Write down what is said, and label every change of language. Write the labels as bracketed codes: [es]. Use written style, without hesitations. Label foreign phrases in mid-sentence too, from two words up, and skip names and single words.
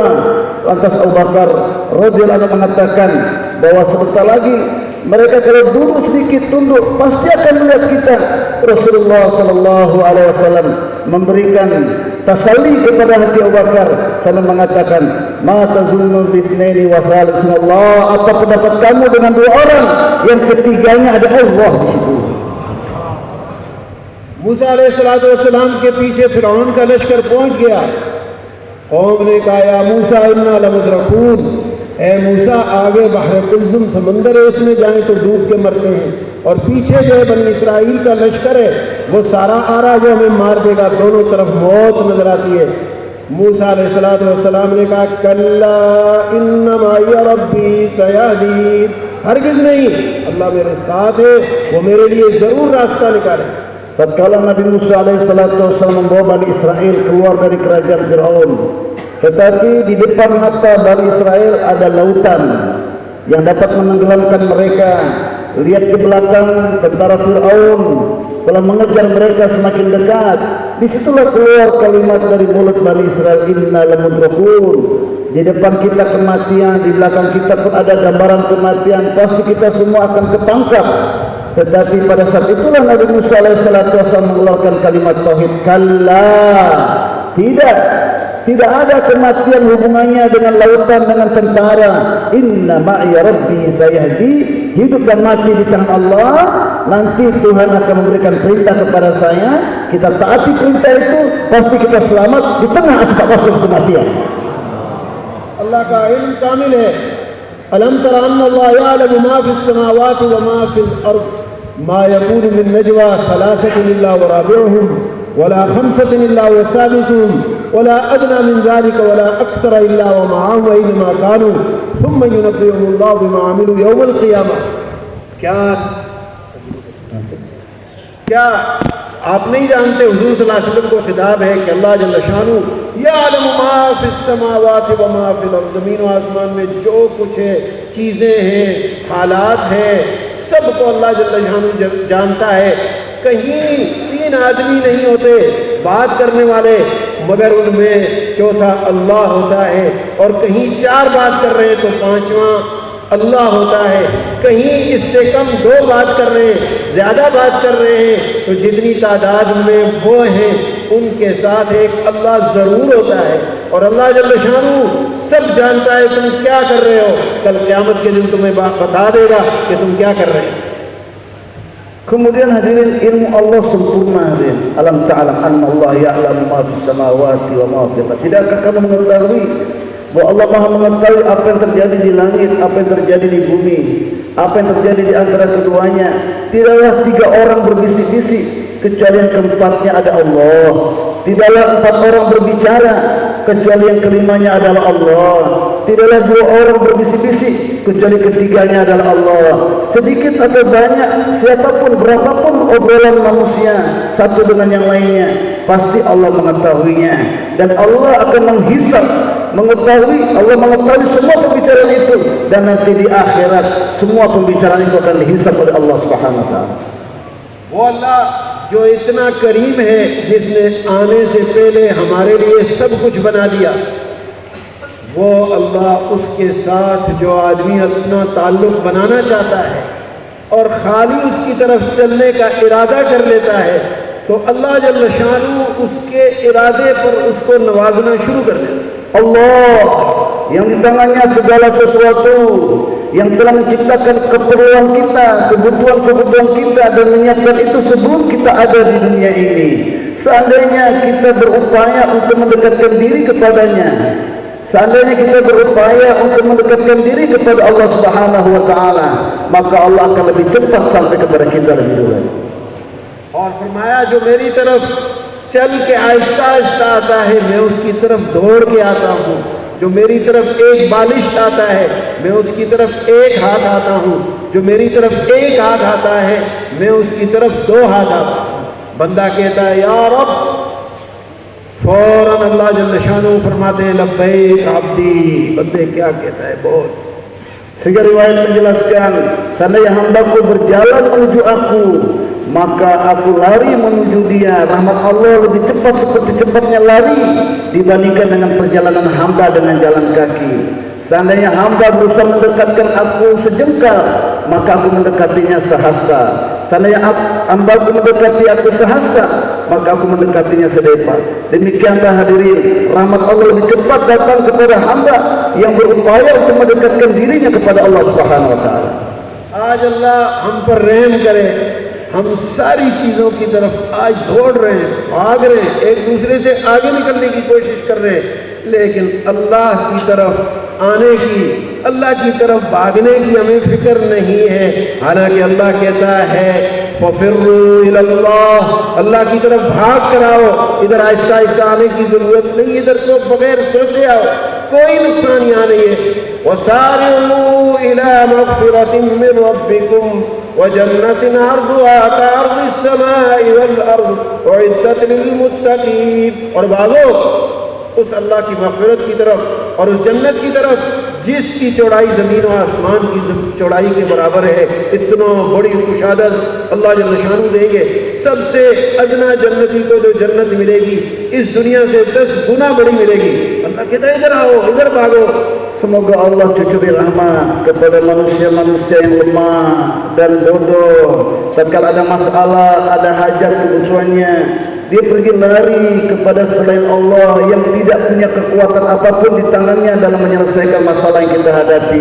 [id] Lantas Abu Bakar [ar] رضي الله عنه [id] mengatakan bahwa sebentar lagi mereka kalau duduk sedikit tunduk pasti akan melihat kita. Rasulullah [ar] صلى الله عليه وسلم [id] memberikan tasalli kepada hati Abu Bakar sambil mengatakan, [ar] ما تظن باثنين وثالثهما الله, [id] apa pendapat kamu dengan dua orang yang ketiganya ada Allah di situ. [ur] موسیٰ علیہ السلام کے پیچھے فرعون کا لشکر پہنچ گیا. قوم نے کہا, [ar] يا موسى إنا لمدركون, [ur] اے موسیٰ آگے بحر قلزم سمندر ہے، اس میں جائیں تو ڈوب کے مرتے ہیں، اور پیچھے جو بنی اسرائیل کا لشکر ہے وہ سارا آ رہا جو ہمیں مار دے گا. دونوں طرف موت نظر آتی ہے۔ موسیٰ علیہ السلام نے کہا, [ar] كلا إن معي ربي سيهدين, [ur] ہرگز نہیں، اللہ میرے ساتھ ہے، وہ میرے لیے ضرور راستہ نکالے. [id] Tatkala Nabi Musa alaihissalam membawa Bani Israel keluar dari kerajaan Fir'aun, Tetapi di depan mata Bani Israel ada lautan yang dapat menenggelamkan mereka. Lihat ke belakang, tentara Fir'aun telah mengejar mereka semakin dekat. Disitulah keluar kalimat dari mulut Bani Israel, [ar] إنا لمدركون. [id] Di depan kita kematian, di belakang kita pun ada gambaran kematian. Pasti kita semua akan ketangkap. Tetapi pada saat itulah Nabi Musa AS mengeluarkan kalimat tauhid. Kalla, tidak ada kematian hubungannya dengan lautan, dengan tentara. [ar] إن معي ربي سيهدي. [id] Hidup dan mati di tangan Allah. Nanti Tuhan akan memberikan perintah kepada saya. Kita taati perintah itu, pasti kita selamat di tengah asbab kematian. [ur] اللہ کا علم کامل ہے. [ar] ألم تر أن الله يعلم ما في السماوات وما في الأرض ما يكون من نجوى ثلاثة إلا ورابعهم ولا خمسة إلا وسادسهم ولا أدنى من ذلك ولا أكثر إلا ومعهم أينما كانوا ثم ينبئهم الله بما عملوا يوم القيامة. [ur] کیا آپ نہیں جانتے حضور [ar] صلى الله عليه وسلم [ur] کو خطاب ہے کہ اللہ [ar] جل شأنه يعلم ما في السماوات وما في الأرض, [ur] زمین و آسمان میں جو کچھ ہے، چیزیں ہیں، حالات ہیں، سب کو اللہ [ar] جل شأنه [ur] جانتا ہے. کہیں 3 آدمی نہیں ہوتے بات کرنے والے، مگر ان میں چوتھا اللہ ہوتا ہے، اور کہیں 4 بات کر رہے ہیں تو 5واں اللہ ہوتا ہے. کہیں اس سے کم 2 بات کر رہے ہیں، زیادہ بات کر رہے ہیں، تو جتنی تعداد میں وہ ہیں ان کے ساتھ ایک اللہ ضرور ہوتا ہے. اور اللہ [ar] جل شأنه [ur] سب جانتا ہے تم کیا کر رہے ہو. کل قیامت کے دن تمہیں بتا دے گا کہ تم کیا کر رہے ہو. [id] Kemudian hadirin, ilmu Allah sempurna hadirin. [ar] ألم تعلم أن الله يعلم ما في السماوات وما في الأرض. [id] Tidakkah kamu mengetahui bahwa Allah Maha mengetahui apa yang terjadi di langit, apa yang terjadi di bumi, apa yang terjadi di antara keduanya. Tidaklah 3 orang berbisik-bisik kecuali yang keempatnya ada Allah. Tidaklah 4 orang berbicara kecuali yang kelimanya adalah Allah. Tidaklah 2 orang berbisik-bisik kecuali ketiganya adalah Allah. Sedikit atau banyak, siapapun berapapun obrolan manusia satu dengan yang lainnya, pasti Allah mengetahuinya. Dan Allah akan menghisab, Allah mengetahui semua pembicaraan itu, dan nanti di akhirat semua pembicaraan itu akan dihisab oleh Allah [ar] سبحانه وتعالى. [ur] وہ اللہ جو اتنا کریم ہے، جس نے آنے سے پہلے ہمارے لیے سب کچھ بنا دیا، وہ اللہ اس کے ساتھ جو آدمی اپنا تعلق بنانا چاہتا ہے اور خالی اس کی طرف چلنے کا ارادہ کر لیتا ہے، تو اللہ [ar] جل شأنه [ur] اس کے ارادے پر اس کو نوازنا شروع کر دیتا ہے. [id] Allah yang di tangannya segala sesuatu, yang telah menciptakan keperluan kita, kebutuhan kita, dan menyiapkan itu sebelum kita ada di dunia ini. Seandainya kita berupaya untuk mendekatkan diri kepadanya, seandainya kita berupaya untuk mendekatkan diri kepada Allah [ar] سبحانه وتعالى, [id] maka Allah akan lebih cepat sampai kepada kita lebih dulu. [ur] اور فرمایا جو میری طرف چل کے آہستہ آہستہ آتا ہے، میں اس کی طرف دوڑ کے آتا ہوں. جو میری طرف ایک بالشت آتا ہے، میں اس کی طرف ایک ہاتھ آتا ہوں. جو میری طرف ایک ہاتھ آتا ہے، میں اس کی طرف 2 ہاتھ آتا ہوں. بندہ کہتا ہے [ar] يا رب, [ur] فوراً اللہ [ar] جل شأنه [ur] فرماتے ہیں [ar] لبيك عبدي. [ur] بندے کیا کہتا ہے، بول. [id] Sehingga riwayat menjelaskan, seandainya hambaku berjalan menuju aku, maka aku lari menuju dia. Rahmat Allah lebih cepat seperti cepatnya lari dibandingkan dengan perjalanan hamba dengan jalan kaki. Seandainya hamba berusaha mendekatkan aku sejengkal, maka aku mendekatinya sehasta. Seandainya hamba mendekati aku sehasta, maka aku mendekatinya sedepa. Demikianlah hadirin, rahmat Allah lebih cepat datang kepada hamba yang berupaya untuk mendekatkan dirinya kepada Allah [ar] سبحانه وتعالى. [ur] آج اللہ ہم پر رحم کرے، ہم ساری چیزوں کی طرف آج دوڑ رہے ہیں، بھاگ رہے ہیں، ایک دوسرے سے آگے نکلنے کی کوشش کر رہے ہیں، لیکن اللہ کی طرف آنے کی، اللہ کی طرف بھاگنے کی ہمیں فکر نہیں ہے. حالانکہ اللہ کہتا ہے [ar] ففروا إلى الله, [ur] اللہ کی طرف بھاگ کر آؤ. ادھر آہستہ آہستہ آنے کی ضرورت نہیں، ادھر تو بغیر سوچے آؤ، کوئی نقصان یہاں نہیں ہے. [ar] وسارعوا إلى مغفرة من ربكم وجنة عرضها كعرض السماء والأرض أعدت للمتقين. [ur] اور بھاگو اس اللہ کی مغفرت کی طرف اور اس جنت کی طرف جس کی چوڑائی زمین اور آسمان کی چوڑائی کے برابر ہے. اتنا بڑی کشادت اللہ [ar] جل شأنه [ur] دیں گے. سب سے ادنیٰ جنتی کو جو جنت ملے گی اس دنیا سے 10 گنا بڑی ملے گی. اللہ کہتا ہے ادھر آؤ، ادھر بھاگو. [id] Semoga Allah cucuri rahmat kepada manusia-manusia yang lemah dan bodoh. Tatkala ada masalah, ada hajat kebutuhannya, dia pergi lari kepada selain Allah yang tidak punya kekuatan apapun di tangannya dalam menyelesaikan masalah yang kita hadapi.